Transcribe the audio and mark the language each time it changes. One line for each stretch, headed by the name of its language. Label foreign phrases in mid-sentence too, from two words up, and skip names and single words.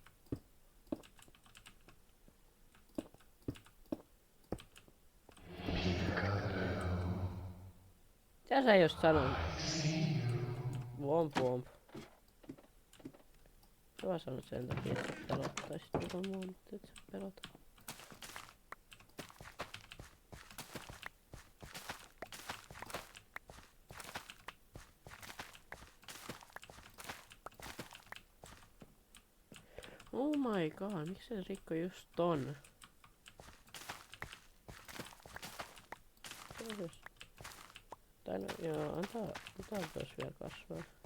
Finnish: Mitä sä just sanoit? Womp. Mä sanot sen takia, että sä pelottaisit jotain muuta, mutta et sä pelota.
English: Oh my god,
Finnish: miksi se rikko just ton? Tai no joo, antaa tos vielä kasvaa.